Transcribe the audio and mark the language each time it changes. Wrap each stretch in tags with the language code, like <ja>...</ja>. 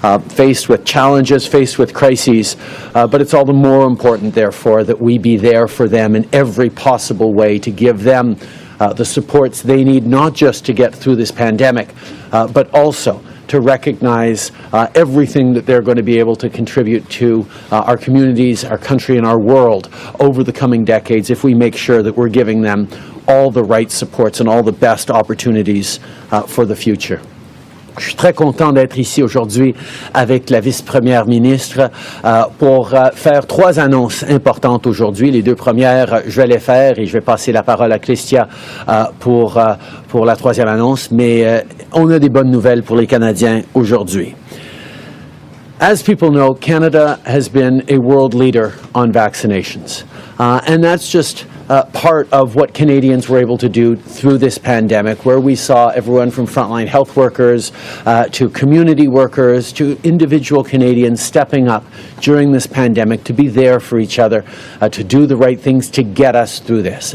<en>Faced with challenges, faced with crises, but it's all the more important, therefore, that we be there for them in every possible way to give them the supports they need, not just to get through this pandemic, but also to recognize everything that they're going to be able to contribute to our communities, our country, and our world over the coming decades if we make sure that we're giving them all the right supports and all the best opportunities for the future.</en> <fr>Je suis très content d'être ici aujourd'hui avec la vice-première ministre pour faire 3 annonces importantes aujourd'hui. Les 2 premières, je vais les faire et je vais passer la parole à Chrystia pour la 3e annonce, mais on a des bonnes nouvelles pour les Canadiens aujourd'hui.</fr> <en>As people know, Canada has been a world leader on vaccinations, and that's just part of what Canadians were able to do through this pandemic, where we saw everyone from frontline health workers to community workers to individual Canadians stepping up during this pandemic to be there for each other, to do the right things to get us through this.</en>